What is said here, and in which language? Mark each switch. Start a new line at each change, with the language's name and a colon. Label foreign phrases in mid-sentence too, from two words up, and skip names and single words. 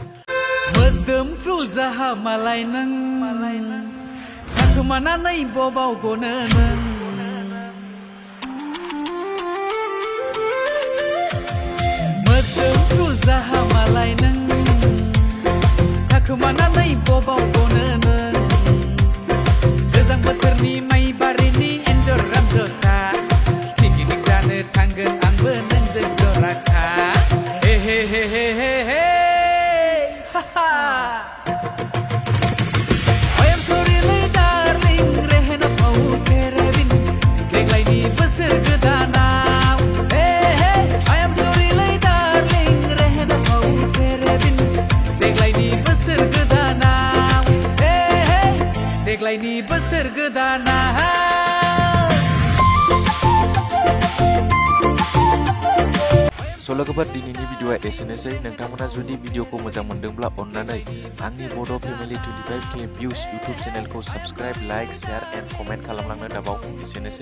Bodo: मोदोमफ्रु जाहामालाय नों थाखोमानानै बबाव गनो नों मोदोमफ्रु जाहामालाय नों थाखोमानानै बबाव गनो नों गोजां बोथोरनि माइ बारिनि एन्जर रामजथा पिकनिक जानो थांगोन आंबो नोंजों जराखा हे हे हे हे हे हे
English: I am sorry
Bodo: lay darling rehena mau terebin देग्लायनि बोसोर गोदानाव
English: I am sorry
Bodo: lay darling rehena mau terebin देग्लायनि बोसोर गोदानाव देग्लायनि बोसोर गोदानाव स' लोगोफोर दिनैनि भिडिअआ एसेनोसै। नोंथांमोना जुदि भिडिअखौ मोजां मोनदोंब्ला अन्नानै आंनि बड' फेमिलि 25K भिउस इउटुब चेनेलखौ
English: subscribe like share and comment
Bodo: खालामलांनो दाबाव।